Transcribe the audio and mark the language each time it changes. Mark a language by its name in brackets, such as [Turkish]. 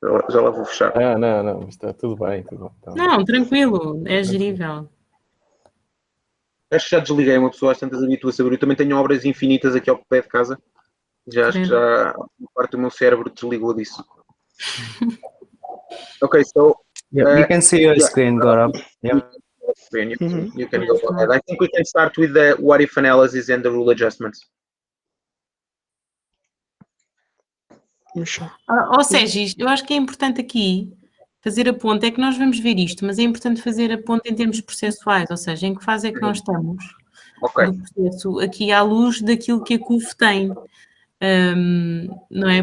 [Portuguese] Já lá vou fechar. Não, está tudo bem. Não, tranquilo, é gerível. Acho que já desliguei, uma pessoa às tantas habitua-se a abrir. Eu também tenho obras infinitas aqui ao pé de casa. Já acho que já parte do meu cérebro desligou disso. [English] Ok, so... you can see your screen, Gaurav. You can go ahead. I think we can start with the what-if analysis and the rule adjustments. [Portuguese] Sérgio, eu acho que é importante aqui fazer a ponte, é que nós vamos ver isto, mas é importante fazer a ponte em termos processuais, ou seja, em que fase é que nós estamos no processo, aqui à luz daquilo que a CUF tem, não é?